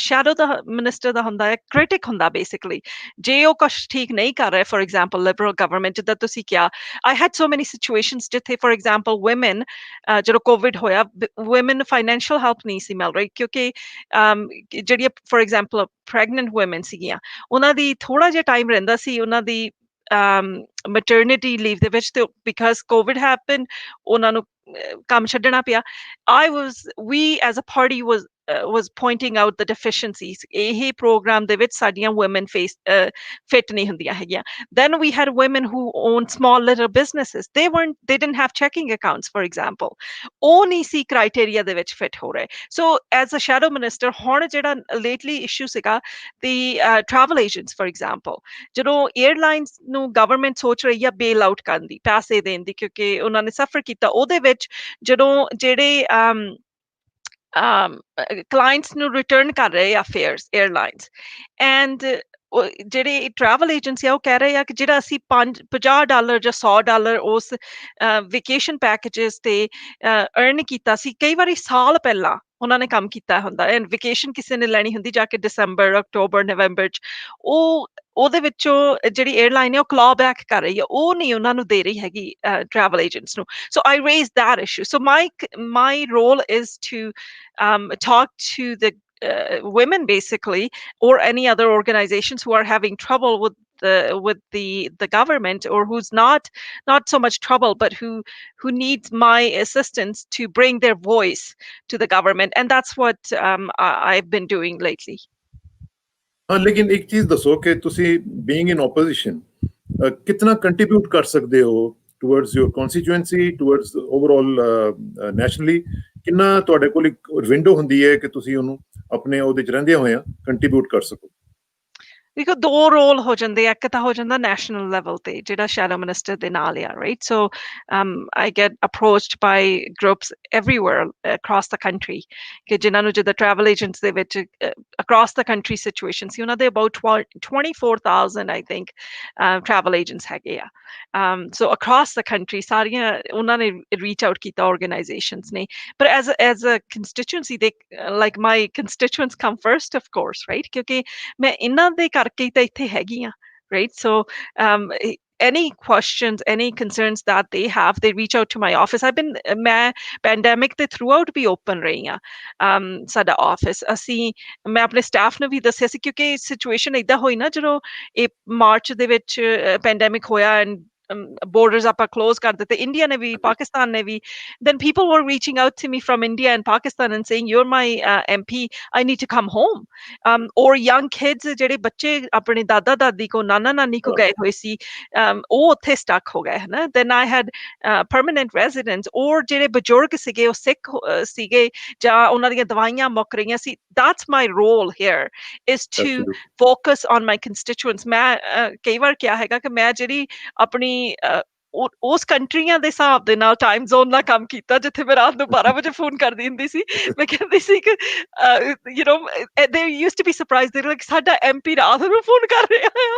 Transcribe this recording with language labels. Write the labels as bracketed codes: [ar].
[pa] Shadow ਦਾ minister ਦਾ ਹੁੰਦਾ ਹੈ critic ਹੁੰਦਾ ਬੇਸਿਕਲੀ, ਜੇ ਉਹ ਕੁਛ ਠੀਕ ਨਹੀਂ ਕਰ ਰਿਹਾ। ਫੋਰ ਐਗਜ਼ਾਮਪਲ ਲਿਬਰਲ ਗਵਰਨਮੈਂਟ, ਜਿੱਦਾਂ ਤੁਸੀਂ ਕਿਹਾ, [en] I had so many situations [pa] ਜਿੱਥੇ ਫੋਰ ਐਗਜ਼ਾਮਪਲ ਵੂਮਨ, ਜਦੋਂ ਕੋਵਿਡ ਹੋਇਆ, ਵੂਮਨ ਨੂੰ ਫਾਈਨੈਂਸ਼ੀਅਲ ਹੈਲਪ ਨਹੀਂ ਸੀ ਮਿਲ ਰਹੀ, ਕਿਉਂਕਿ ਜਿਹੜੀਆਂ ਫੋਰ ਐਗਜ਼ਾਮਪਲ ਪ੍ਰੈਗਨੈਂਟ ਵੂਮਨ ਸੀਗੀਆਂ, ਉਹਨਾਂ ਦੀ ਥੋੜਾ ਜਿਹਾ ਟਾਈਮ ਰਹਿੰਦਾ ਸੀ ਉਹਨਾਂ ਦੀ maternity leave ਦੇ ਵਿੱਚ, ਤੇ [en] because COVID happened, [pa] ਉਹਨਾਂ ਨੂੰ ਕੰਮ ਛੱਡਣਾ ਪਿਆ। [en] We as a party was pointing out the deficiencies। [pa] ਇਹ ਪ੍ਰੋਗਰਾਮ ਦੇ ਵਿੱਚ ਸਾਡੀਆਂ women fit ਨਹੀਂ ਹੁੰਦੀਆਂ ਹੈਗੀਆਂ। [en] Then we had women who own small little businesses, they didn't have checking accounts, for example। [pa] ਉਹ ਨਹੀਂ ਸੀ ਕ੍ਰਾਈਟੇਰੀਆ ਦੇ ਵਿੱਚ ਫਿਟ ਹੋ ਰਹੇ। So as a shadow minister, ਹੁਣ ਜਿਹੜਾ ਲੇਟਲੀ ਇਸ਼ੂ ਸੀਗਾ, [en] the travel agents for example, [pa] ਜਦੋਂ 에ਅਰਲਾਈਨਸ ਨੂੰ ਗਵਰਨਮੈਂਟ ਸੋਚ ਰਹੀ ਆ ਬੇਲ ਆਊਟ ਕਰਨ ਦੀ, ਪੈਸੇ ਦੇਣ ਦੀ, ਕਿਉਂਕਿ ਉਹਨਾਂ ਨੇ ਸਫਰ ਕੀਤਾ, ਉਹਦੇ ਵਿੱਚ ਜਦੋਂ ਜਿਹੜੇ ਕਲਾਇੰਟਸ ਨੂੰ ਰਿਟਰਨ ਕਰ ਰਹੇ ਆ ਫੇਅਰਸ 에ਅਰਲਾਈਨਸ, ਐਂਡ ਜਿਹੜੇ ਟਰੈਵਲ ਏਜੰਸੀ ਆ ਉਹ ਕਹਿ ਰਹੇ ਆ ਕਿ ਜਿਹੜਾ ਅਸੀਂ $50 ਜਾਂ $100 ਉਸ ਵੇਕੇਸ਼ਨ ਪੈਕੇजेस ਤੇ ਅਰਨ ਕੀਤਾ ਸੀ, ਕਈ ਵਾਰੀ ਸਾਲ ਪਹਿਲਾਂ ਉਹਨਾਂ ਨੇ ਕੰਮ ਕੀਤਾ ਹੁੰਦਾ ਐਂਡ ਵੇਕੇਸ਼ਨ ਕਿਸੇ ਨੇ ਲੈਣੀ ਹੁੰਦੀ ਜਾ ਕੇ ਦਸੰਬਰ, ਅਕਤੂਬਰ, ਨਵੰਬਰ ਚ, ਉਹ ਉਹਦੇ ਵਿੱਚੋਂ ਜਿਹੜੀ 에ਅਰਲਾਈਨ ਹੈ ਉਹ ਕਲॉ ਬੈਕ ਕਰ ਰਹੀ ਹੈ, ਉਹ ਨਹੀਂ ਉਹਨਾਂ ਨੂੰ ਦੇ ਰਹੀ ਹੈਗੀ ਟਰੈਵਲ ਏਜੰਟਸ ਨੂੰ। [en] So I raise that issue. So my role is to talk to the women basically, or any other organizations who are having trouble with the government, or who's not so much trouble, but who needs my assistance to bring their voice to the government, and that's what I've been doing lately. [pa] ਹਾਂ, ਲੇਕਿਨ ਇੱਕ ਚੀਜ਼ ਦੱਸੋ ਕਿ ਤੁਸੀਂ being in opposition ਕਿਤਨਾ contribute ਕਰ ਸਕਦੇ ਹੋ [en] towards your constituency, [pa] towards overall nationally? ਕਿੰਨਾ ਤੁਹਾਡੇ ਕੋਲ ਇੱਕ ਵਿੰਡੋ ਹੁੰਦੀ ਹੈ ਕਿ ਤੁਸੀਂ ਉਹਨੂੰ ਆਪਣੇ ਉਹਦੇ ਚ ਰਹਿੰਦੇ ਹੋਏ ਕੰਟਰੀਬਿਊਟ ਕਰ ਸਕੋ? ਦੇਖੋ, ਦੋ ਰੋਲ ਹੋ ਜਾਂਦੇ ਆ, ਇੱਕ ਤਾਂ ਹੋ ਜਾਂਦਾ ਨੈਸ਼ਨਲ ਲੈਵਲ ਤੇ ਜਿਹੜਾ ਸ਼ੈਡੋ ਮਿਨਿਸਟਰ ਦੇ ਨਾਲ ਆ, right? [en] so I get approached by groups everywhere across the country, [pa] ਕਿ ਜਿਨ੍ਹਾਂ ਨੂੰ ਜਿੱਦਾਂ ਟਰੈਵਲ ਏਜੰਟਸ ਦੇ ਵਿੱਚ ਅਕ੍ਰੋਸ ਦ ਕੰਟਰੀ ਸਿਚੁਏਸ਼ਨ ਸੀ, ਉਹਨਾਂ ਦੇ about 24,000 I think travel agents ਹੈਗੇ ਆ। ਸੋ ਅਕ੍ਰੋਸ ਦ ਕੰਟਰੀ ਸਾਰੀਆਂ ਉਹਨਾਂ ਨੇ ਰੀਚ ਆਊਟ ਕੀਤਾ ਆਰਗੇਨਾਈਜੇਸ਼ਨਸ ਨੇ, ਪਰ ਐਜ਼ ਅ ਕੰਸਟੀਚੁਐਂਸੀ ਦੇ [en] like my constituents come first of course, [pa] right? ਕਿਉਂਕਿ ਮੈਂ ਇਹਨਾਂ ਦੇ ਕਰਕੇ ਹੀ ਤਾਂ ਇੱਥੇ ਹੈਗੀ ਆ, right? [en] So any questions, any concerns that they have, they reach out to my office. [pa] ਮੈਂ pandemic ਦੇ throughout ਵੀ open ਰਹੀ ਆ ਸਾਡਾ ਆਫਿਸ। ਅਸੀਂ, ਮੈਂ ਆਪਣੇ ਸਟਾਫ ਨੂੰ ਵੀ ਦੱਸਿਆ ਸੀ, ਕਿਉਂਕਿ ਸਿਚੁਏਸ਼ਨ ਏਦਾਂ ਹੋਈ ਨਾ ਜਦੋਂ ਇਹ ਮਾਰਚ ਦੇ ਵਿੱਚ ਪੈਂਡੈਮਿਕ ਹੋਇਆ ਐਂਡ borders ਆਪਾਂ close ਕਰ ਦਿੱਤੇ, ਇੰਡੀਆ ਨੇ ਵੀ, ਪਾਕਿਸਤਾਨ ਨੇ ਵੀ, [en] then people were reaching out to me from India and Pakistan and saying, you're my MP, I need to come home. Or young kids, [pa] ਜਿਹੜੇ ਬੱਚੇ ਆਪਣੇ ਦਾਦਾ ਦਾਦੀ ਕੋ, ਨਾਨਾ ਨਾਨੀ ਕੋ ਗਏ ਹੋਏ ਸੀ, ਉਹ ਉੱਥੇ ਸਟਕ ਹੋ ਗਏ, ਹਨਾ? [en] then I had permanent residents, or [pa] ਜਿਹੜੇ ਬਜ਼ੁਰਗ ਸੀਗੇ ਉਹ ਸਿੱਖ ਸੀਗੇ ਜਾਂ ਉਹਨਾਂ ਦੀਆਂ ਦਵਾਈਆਂ ਮੁੱਕ ਰਹੀਆਂ ਸੀ। [en] that's my role here, is to focus on my constituents. [pa] ਮੈਂ ਕਈ ਵਾਰ ਕਿਹਾ ਹੈਗਾ ਕਿ ਮੈਂ ਜਿਹੜੀ ਆਪਣੀ ਉਸ ਕੰਟਰੀਆਂ ਦੇ ਹਿਸਾਬ ਦੇ ਨਾਲ ਟਾਈਮ ਜ਼ੋਨ ਨਾਲ ਕੰਮ ਕੀਤਾ, ਜਿੱਥੇ ਮੈਂ ਰਾਤ ਨੂੰ 12 ਵਜੇ ਫੋਨ ਕਰਦੀ ਹੁੰਦੀ ਸੀ। ਮੈਂ ਕਹਿੰਦੀ ਸੀ ਕਿ you know [en] they used to be surprised, they were like, [pa] ਸਾਡਾ ਐਮਪੀ ਰਾਤ ਨੂੰ ਫੋਨ ਕਰ ਰਿਹਾ ਆ।